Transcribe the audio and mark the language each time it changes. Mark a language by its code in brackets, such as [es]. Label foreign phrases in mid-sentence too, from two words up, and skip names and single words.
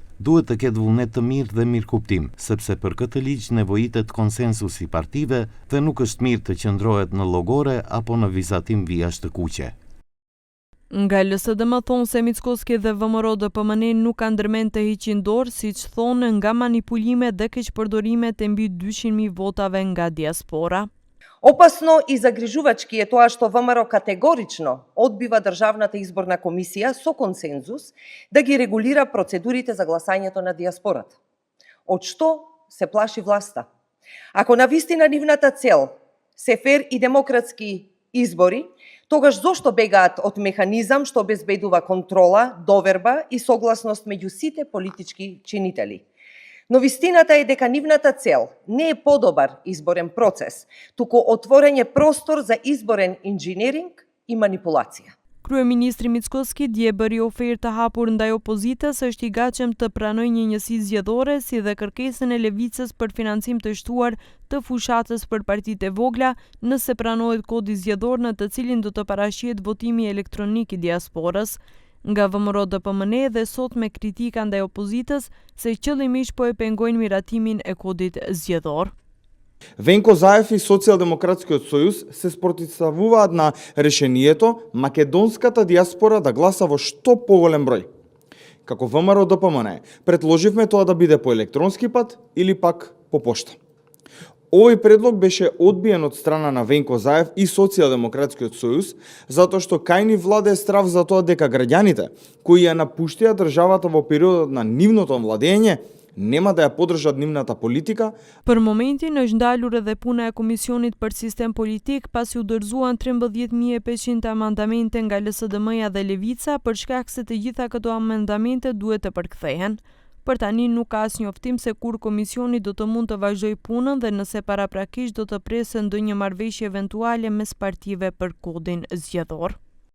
[sq] Duhet të ketë vullnet të mirë dhe mirëkuptim, sepse për këtë ligj nevojitet konsensusi partive dhe nuk është mirë të qëndrohet në llogore apo në vizatim vijash të kuqe. Nga LSDM thonë se Mickoski dhe VMRO-DPMN nuk kanë ndërmend të heqin dorë, siç thonë, nga manipulimet dhe keqpërdorimet e mbi 200.000 votave nga diaspora. [mk] Опасно и загрижувачки е тоа што ВМРО категорично одбива Државната изборна комисија со консензус да ги регулира процедурите за гласањето на диаспората. Од што се плаши власта? Ако навистина нивната цел се фер и демократски избори, тогаш зошто бегаат од механизам што обезбедува контрола, доверба и согласност меѓу сите политички чинители? Но вистината е дека нивната цел не е подобар изборен процес, туку отворење простор за изборен инженеринг и манипулација. [sq] Kryeministri Mickoski dje bëri ofertë të hapur ndaj opozitës, është i gatshëm të pranojë një njësi zgjedhore, si dhe kërkesën e Levicës për financim të shtuar të fushatës për partitë e vogla, nëse pranohet kodi zgjedhor në të cilin do të paraqehet votimi elektronik i diasporës. Nga VMRO-DPMN dhe sot me kritika ndaj opozitës se qëllimisht po e pengojnë miratimin e kodit zgjedhor. [mk] Венко Заев и Социјалдемократскиот сојуз се спротивставуваат на решението македонската диаспора да гласа во што поголем број. Како ВМРО-ДПМН предложивме тоа да биде по електронски пат или пак по пошта. Овој предлог беше одбиен од страна на Венко Заев и Социјалдемократскиот сојуз, затоа што кај ни владее страв за тоа дека граѓаните кои ја напуштија државата во периодот на нивното владење нема да ја поддржат нивната политика. [sq] Për momentin është ndalur edhe puna e Komisionit për Sistem Politik, pasi u dorëzuan 13.500 amandamente nga LSDM-ja dhe Levica, për shkak se të gjitha këto amendamente duhet të përkthehen. Për tani nuk ka asnjë njoftim se kur komisioni do të mund të vazhdojë punën dhe nëse paraprakisht do të presë ndonjë marrëveshje eventuale mes partive për kodin zgjedhor.